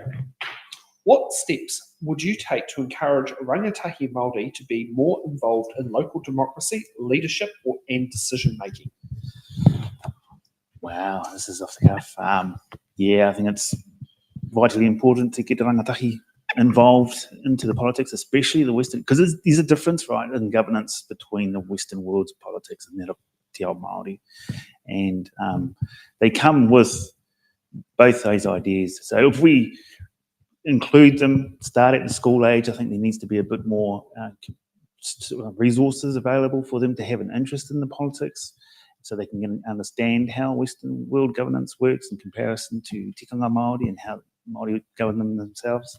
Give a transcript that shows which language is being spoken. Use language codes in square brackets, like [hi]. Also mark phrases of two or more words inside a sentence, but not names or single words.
[en] What steps would you take to encourage [mi] rangatahi Māori [en] to be more involved in local democracy, leadership, and decision making? Wow, this is off the cuff. Yeah, I think it's vitally important to get rangatahi involved into the politics, especially the Western, because there's a difference, right, in governance between the Western world's politics and that of [mi] te ao Māori. [en] And they come with both those ideas. So if we include them, start at the school age, I think there needs to be a bit more resources available for them to have an interest in the politics, so they can understand how Western world governance works in comparison to [mi] tikanga Māori [en] and how Māori govern them themselves.